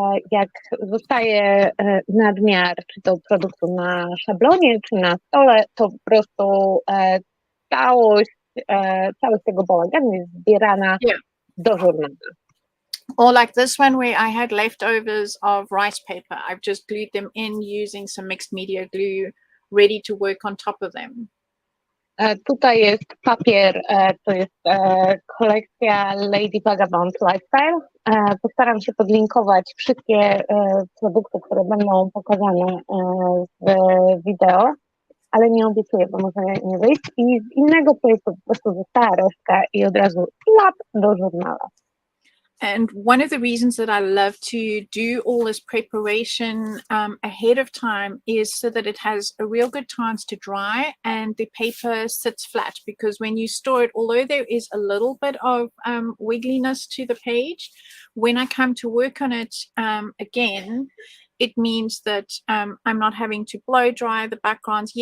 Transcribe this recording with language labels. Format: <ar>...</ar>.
<pl>jak zostaje nadmiar, czy to produktu na szablonie, czy na stole, to po prostu całość tego bałaganu jest zbierana do żurnala.</pl> <en>Or like this one where I had leftovers of rice paper. I've just glued them in using some mixed media glue, ready to work on top of them.</en> <pl>Tutaj jest papier, to jest kolekcja Lady Vagabond Lifestyle. Postaram się podlinkować wszystkie produkty, które będą pokazane w wideo, ale nie obiecuję, bo może nie wyjść. I z innego projektu po prostu została resztka i od razu klap do żurnala.</pl> <en>And one of the reasons that I love to do all this preparation ahead of time is so that it has a real good chance to dry and the paper sits flat, because when you store it, although there is a little bit of wiggliness to the page, when I come to work on it again, it means that I'm not having to blow dry the backgrounds.</en>